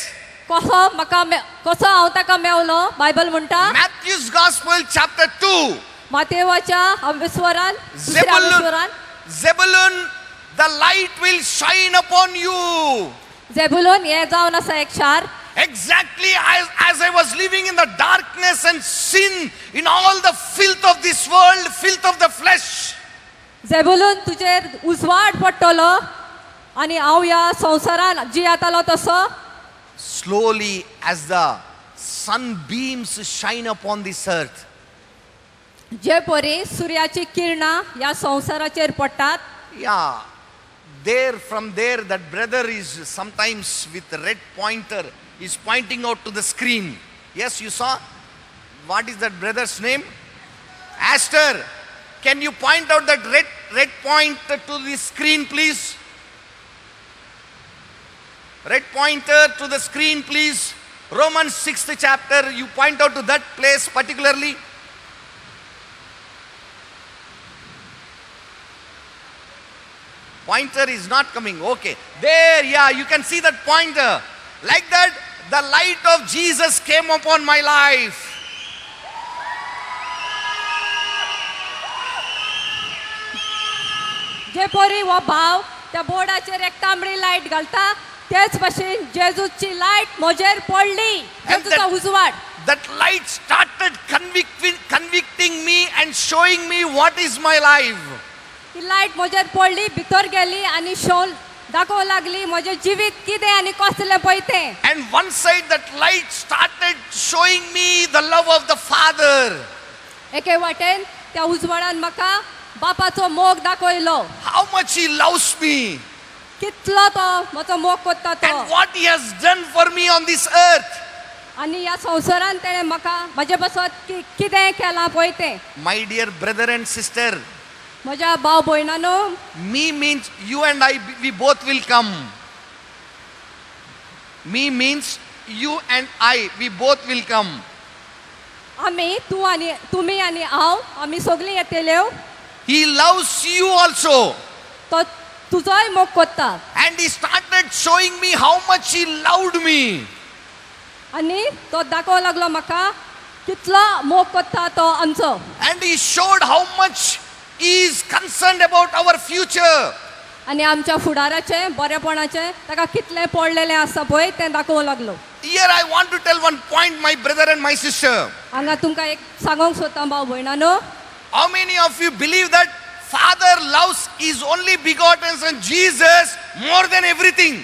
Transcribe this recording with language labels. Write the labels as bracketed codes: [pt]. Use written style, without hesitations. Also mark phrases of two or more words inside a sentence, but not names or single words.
[kok] कसो हांव ताका मेवलो बायबल म्हणटा [en] Matthew's Gospel chapter 2. [kok] मातेवाच्या अवेस्वरान दुसऱ्या अवेस्वरान [en] Zebulun, the light will shine upon you. [kok] जेबुलून हे जावन आसा एक शार. [en] Exactly as I was living in the darkness and sin, in all the filth of this world, filth of the flesh. [kok] जेबुलून तुजेर उजवाड पडटलो आणि हांव ह्या संवसारान जियेतालो तसो [en] slowly as the sunbeams shine upon this earth, [kok] जे परी सूर्याची किरणां ह्या संवसाराचेर पडटात. [en] yeah, there from there that brother is sometimes with red pointer is pointing out to the screen. Yes, you saw. What is that brother's name? Aster. Can you point out that red pointer to the screen, please? Red pointer to the screen, please. Romans 6th chapter, you point out to that place particularly. Pointer is not coming. Okay. There, yeah, you can see that pointer. Like that, the light of Jesus came upon my life. [kok] जे परी हो भाव त्या बोर्डाचेर एक तांबडी लायट घालता तेच भशेन जेजूची लायट म्हजेर पडली. जेजूचा उजवाड. [en] That light started convicting me and showing me what is my life. [kok] ती लायट म्हजेर पडली, भितर गेली आणि शोन दाखोवंक लागली म्हजें जिवीत कितें आनी कसलें पळय तें. [en] And one side that light started showing me the love of the Father. [kok] एके वाटेन त्या उजवाडान म्हाका बापाचो मोग दाखयलो. [en] How much He loves me. [kok] कितलो तो म्हजो मोग करता तो. [en] And what He has done for me on this earth. [kok] आनी ह्या संवसारान तेणें म्हाका म्हजे बसत कितें केलां पळय तें. [en] My dear brother and sister, [kok] म्हज्या भाव भयणानो, [en] me means you and I, we both will come. Me means you and I, we both will come. [kok] आमी तुमी आनी हांव आमी सगळीं येतल्यो. [en] He loves you also. [kok] तो तुजोय मोग करता. [en] And He started showing me how much He loved me. [kok] आनी तो दाखोवंक लागलो म्हाका कितलो मोग करता तो आमचो. [en] And He showed how much He is concerned about our future. [kok] आनी आमच्या फुडाराचें बरेपणाचें ताका कितलें पडलेलें आसा पळय तें दाखोवंक लागलो. [en] Here I want to tell one point, my brother and my sister. [kok] हांगा तुमकां एक सांगूंक सोदता भाव भयणानो. [en] How many of you believe that Father loves His only begotten Son Jesus more than everything?